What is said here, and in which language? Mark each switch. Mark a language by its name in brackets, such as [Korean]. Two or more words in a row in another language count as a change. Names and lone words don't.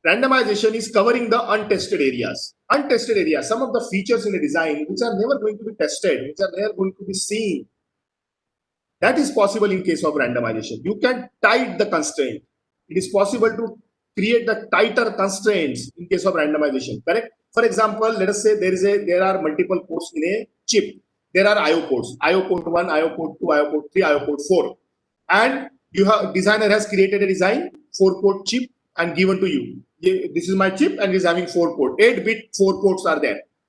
[English] Randomization is covering the untested areas. Untested areas, some of the features in a design which are never going to be tested, which are never going to be seen. That is possible in case of randomization. You can tight the constraint. It is possible to create the tighter constraints in case of randomization. Correct? For example, let us say there are multiple ports in a chip. There are IO ports. IO port 1, IO port 2, IO port 3, IO port 4. And designer has created a design 4-port chip and given to you. This is my chip and it is having 4 ports. 8-bit 4 ports are there.